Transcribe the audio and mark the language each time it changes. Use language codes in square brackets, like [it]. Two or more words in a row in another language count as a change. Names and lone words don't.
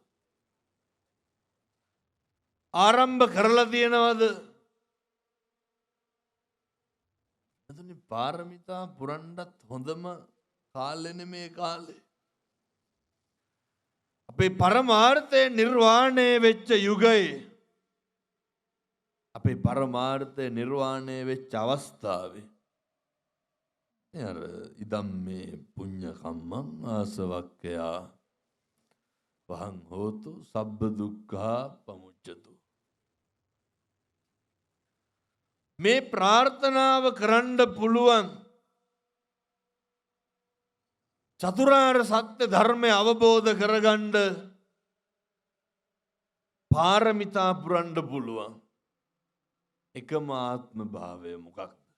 [si] ආරම්භ කරලා තියනවද පින්නතුනි පාරමිතා පුරන්නත් හොඳම කාලෙනේ මේ කාලේ. අපේ පරමාර්ථය නිර්වාණය වෙච්ච යුගයේ අපේ පරමාර්ථය නිර්වාණය වෙච්ච අවස්ථාවේ අර [pi] ඉදම් මේ පුඤ්ඤ කම්මං ආසවක්ඛයා වහං හෝතු සබ්බ දුක්ඛා පමුච්ඡතු. [si] මේ ප්‍රාර්ථනාව කරන්න පුළුවන් චතුරාර්ය සත්‍ය ධර්මය අවබෝධ කරගන්න පාරමිතා පුරන්න පුළුවන් එකම ආත්ම භාවය මොකක්ද?